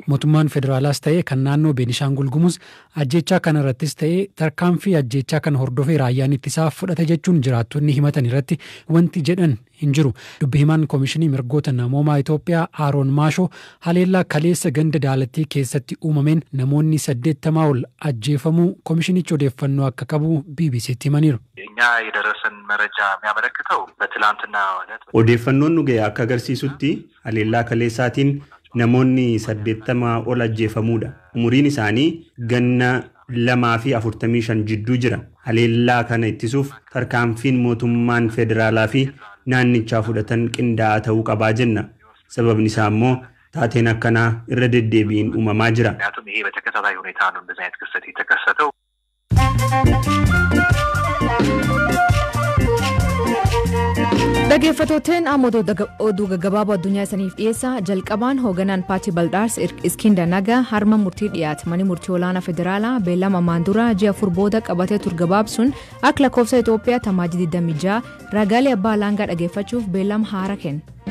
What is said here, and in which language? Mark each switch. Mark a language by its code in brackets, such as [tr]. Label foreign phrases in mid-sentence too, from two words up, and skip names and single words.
[om] Mootummaan federaalaas ta'ee kan naannoo Beenishaangul Gumuz ajjechaa kana irrattis ta'ee tarkaanfii ajjechaa kana hordofee raayyaan ittisaa fudhate jechuun jiraattonni himatan irratti wanti jedhan hin jiru. Dubbi himaan Koomishinii Mirgoota Namoomaa Itoophiyaa Aaroon Maashoo haleellaa kaleessa ganda daalattii keessatti uumameen namoonni 80 ol ajjeefamuu koomishinichi odeeffannoo akka qabu BBCtti himaniiru. [am] እኛ የደረሰን መረጃ የሚያመለክተው በትላንትናው ዕለት [om] odeeffannoon nu ga'e akka agarsiisutti haleellaa kaleessaatiin namoonni 80 ol ajjeefamuudha. Umuriin isaanii ganna 245 jidduu jira. Haleellaa kana ittisuuf tarkaanfiin mootummaan federaalaa fi naannichaa fudhatan qindaa'aa ta'uu qabaa jenna. Sababni isaa immoo taateen akkanaa irra deddeebiin uumamaa jira. [am] ምክንያቱም ይሄ በተከታታይ ሁኔታ ነው እንደዚህ አይነት ክስተት የተከሰተው። [om] Dhaggeeffattoonni amma oduu gaggabaaboo addunyaa isiniif dhiyeessa. Jalqabaan hooganaan paartii Baldaars Iskindar Nagaa harma murtii dhiyaate manni murtii olaanaa federaalaa beellama maandura ji'a 4 booda qabatee ture gabaabsuun akka lakkoofsa Itoophiyaa tamaajii 26 ragaalee abbaa alangaa dhaggeeffachuuf beellama haaraa kenne.